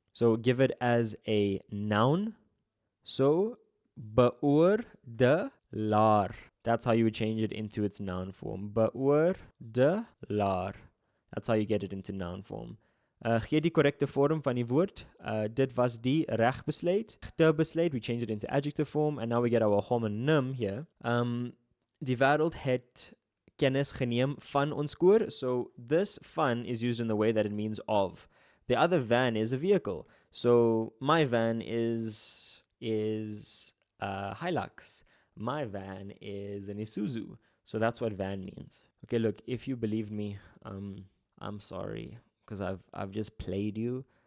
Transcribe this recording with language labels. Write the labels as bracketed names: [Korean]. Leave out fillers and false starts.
[English] So give it as a noun. So beoordelaar. That's how you would change it into its noun form. Beoordelaar. That's how you get it into noun form. [Afrikaans] Gee die correcte vorm van die woord. Dit was die regbesluit. Te besluit, [English] we change it into adjective form. And now we get our homonym here. [Afrikaans] Die wêreld het kennis geneem van ons koor. [English] So this van is used in the way that it means of. The other van is a vehicle. So my van is Hilux. My van is an Isuzu. So that's what van means. Okay, look, if you believed me, I'm sorry, because I've just played you.